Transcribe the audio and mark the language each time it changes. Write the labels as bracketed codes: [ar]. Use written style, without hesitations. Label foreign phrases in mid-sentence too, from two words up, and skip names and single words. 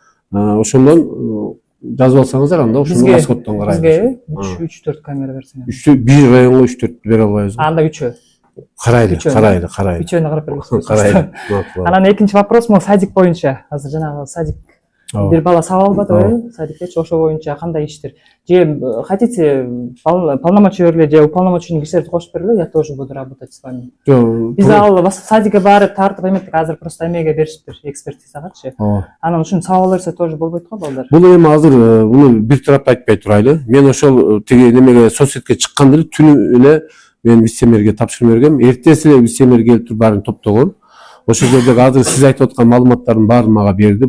[ky] Ошондон жазып алсаңыздар, анда ошону Восходтон карайбыз. Бизге 3-4 камера берсеңиз. Бир районго 3-4 бере албайбыз. Анда 3. Карайлы. Үчөөнү карап беребиз. Анан экинчи [ru] вопрос могу [ky] садик боюнча. Азыр жанагы садик бир бала сабак албадыбы? Садикчи ошо боюнча кандай иштер? Же [ru] хотите полномочия [ky] бергиле, же уполномоченный кишилерди кошуп бергиле, [ru] я тоже буду работать с вами. [ky] Биз ал садикке барып тартып эметтик, азыр просто эмеге беришиптир, экспертизагачы. Анан ушуну сабак берсе тоже болбойт го балдар. Бул эми азыр буну бир тарапты айтпай турайлы. Мен ошол тиги немеге соцсетке чыкканда эле түнү эле мен вице-мэрге тапшырма бергем. Эртеси эле вице-мэр келип туруп баарын топтогон. Ошол жердеги азыр сиз айтып аткан маалыматтардын баарын мага берди.